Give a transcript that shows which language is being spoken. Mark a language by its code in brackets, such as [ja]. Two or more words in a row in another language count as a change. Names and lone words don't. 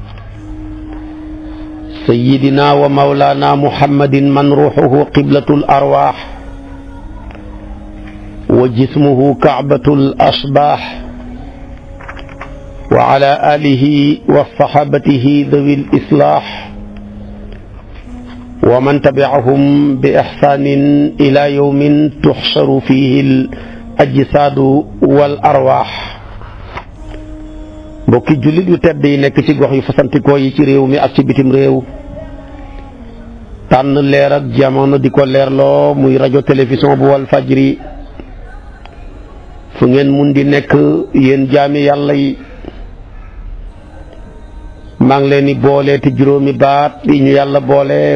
[ar] سيدنا ومولانا محمد من روحه قبلة الأرواح وجسمه كعبة الأصباح وعلى آله وصحابته ذوي الإصلاح ومن تبعهم بإحسان إلى يوم تحشر فيه الأجساد والأرواح [wo] mbokki jullit yu tedd yi nekk ci gox yu fasantikoo yi ci réew mi ak ci bitim réew tànn leer ak jamono di ko leerloo muy rajo télévision bu wal fajri fu ngeen mun di nekk yéen jaami yàlla yi maa ngi leen di boole te juróomi baat yi ñu yàlla boole